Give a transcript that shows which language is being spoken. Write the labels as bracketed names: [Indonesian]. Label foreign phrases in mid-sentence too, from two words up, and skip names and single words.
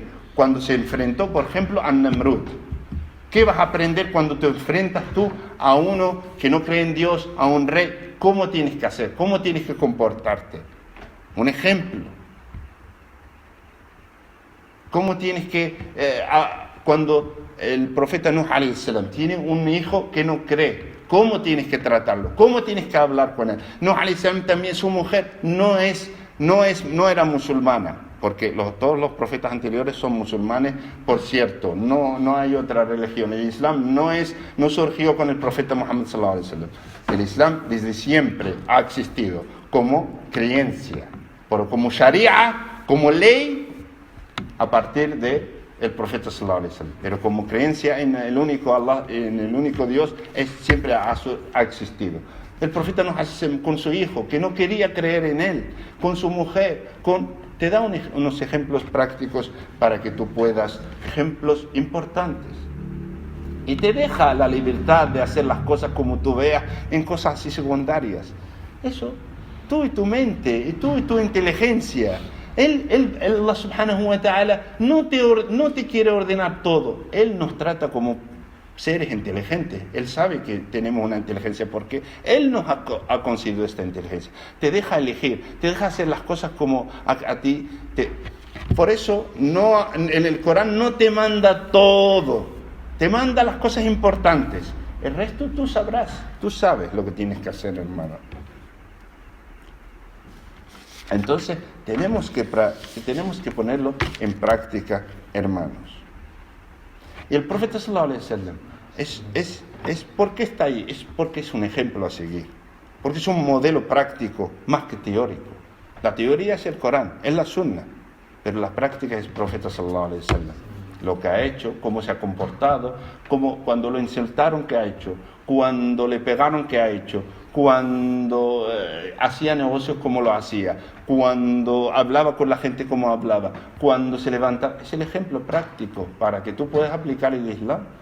[Spanish] Cuando se enfrentó, por ejemplo, a Namrud. ¿Qué vas a aprender cuando te enfrentas tú a uno que no cree en Dios, a un rey? ¿Cómo tienes que hacer? ¿Cómo tienes que comportarte? Un ejemplo. ¿Cómo tienes que... cuando el profeta Nuh [Arabic] عليه السلام [Spanish] tiene un hijo que no cree, ¿cómo tienes que tratarlo? ¿Cómo tienes que hablar con él? Nuh [Arabic] عليه السلام [Spanish] también, su mujer no era musulmana, porque todos los profetas anteriores son musulmanes, por cierto, no hay otra religión. El Islam no surgió con el profeta Muhammad [Arabic] صلى الله عليه وسلم. [Spanish] El Islam desde siempre ha existido como creencia, pero como sharia, como ley, a partir de el profeta [Arabic] صلى الله عليه وسلم. [Spanish] Pero como creencia en el único Allah, en el único Dios, siempre ha existido. El profeta Nuh con su hijo, que no quería creer en él, con su mujer, te da unos ejemplos prácticos para que tú puedas, ejemplos importantes. Y te deja la libertad de hacer las cosas como tú veas, en cosas así secundarias. Eso, tú y tu mente, y tú y tu inteligencia. Allah [Arabic] سبحانه وتعالى [Spanish] no te quiere ordenar todo. Él nos trata como seres inteligentes. Él sabe que tenemos una inteligencia porque Él nos ha concedido esta inteligencia. Te deja elegir, te deja hacer las cosas como a ti. Por eso en el Corán no te manda todo, te manda las cosas importantes. El resto tú sabes lo que tienes que hacer, hermano. Entonces tenemos que ponerlo en práctica, hermanos. Y el profeta [Arabic] صلى الله عليه وسلم [Spanish] ¿por qué está ahí? Es porque es un ejemplo a seguir, porque es un modelo práctico más que teórico. La teoría es el Corán, es la Sunna, pero la práctica es el profeta [Arabic] صلى الله عليه وسلم. [Spanish] Lo que ha hecho, cómo se ha comportado, cuando lo insultaron, ¿qué ha hecho? Cuando le pegaron, ¿qué ha hecho? Cuando hacía negocios, ¿cómo lo hacía? Cuando hablaba con la gente, ¿cómo hablaba? Cuando se levantaba. Es el ejemplo práctico para que tú puedas aplicar el Islam.